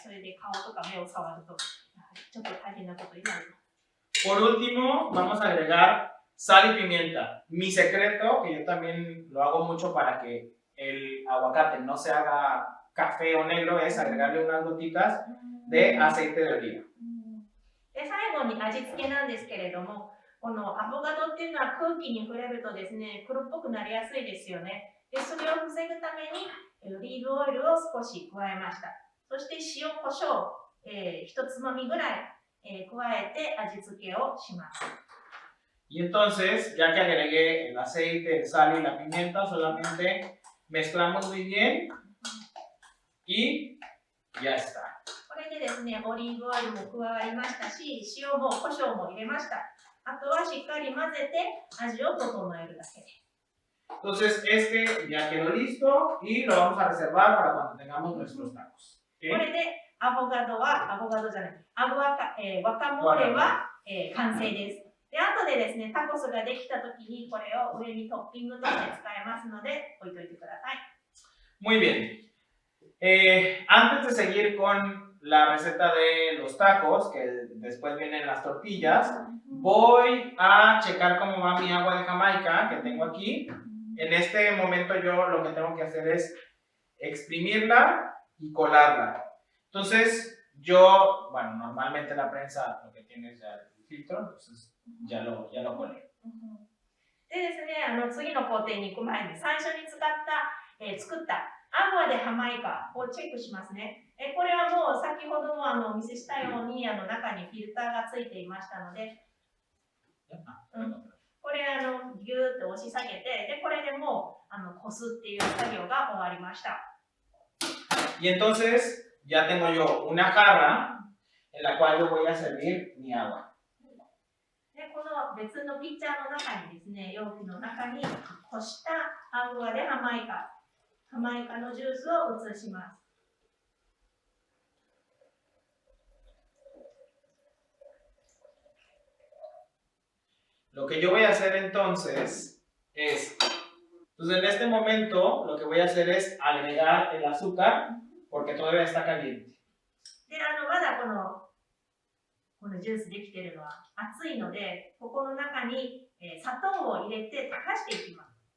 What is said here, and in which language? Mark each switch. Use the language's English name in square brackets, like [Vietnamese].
[Japanese] それで顔とか目を触るとちょっと大変なことになります。 [Spanish] Por último, vamos a agregar sal y pimienta. Mi secreto, que yo también lo hago mucho para que el aguacate no se haga café o negro, es agregarle unas gotitas de aceite de oliva. [Japanese] で最後に味付けなんですけれども、このアボカドっていうのは空気に触れるとですね、黒っぽくなりやすいですよね。でそれを防ぐためにオリーブオイルを少し加えました。そして塩コショウ、1つまみぐらい、加えて味付けをします。 [Spanish] Y entonces, ya que agregué el aceite, el sal y la pimienta, solamente mezclamos muy bien y ya está. [Japanese] これでですね、オリーブオイルも加わりましたし、塩も胡椒も入れました。あとはしっかり混ぜて味を整えるだけです。 [Spanish] Entonces, este ya quedó listo y lo vamos a reservar para cuando tengamos nuestros tacos. [Japanese] これでアボカドじゃない、ワカモレは、完成です。で、後でですね、タコスができたときにこれを上にトッピングとして使えますので、置いといてください。 [Spanish] Muy bien. Antes de seguir con la receta de los tacos, que después vienen las tortillas, voy a checar cómo va mi agua de Jamaica que tengo aquí. En este momento yo lo que tengo que hacer es exprimirla y colarla. Entonces yo, bueno, normalmente la prensa lo que tiene es ya el filtro, entonces ya lo colé. [Japanese] でですね、次の工程に行く前に最初に作ったアグアでハマイカをチェックしますね。これはもう先ほどもお見せしたように中にフィルターがついていましたので、これギューッと押し下げて、でこれでもうこすっていう作業が終わりました。 [Spanish] Y entonces ya tengo yo una jarra en la cual yo voy a servir mi agua. [Japanese] でこの別のピッチャーの中にですね、容器の中にこしたアグアでハマイカのジュースを移します。 [Spanish] Lo que yo voy a hacer entonces es, en este momento lo que voy a hacer es agregar el azúcar porque todavía está caliente. [Japanese] でまだこのジュースできているのは熱いので、ここの中に砂糖を入れて溶かしていきます。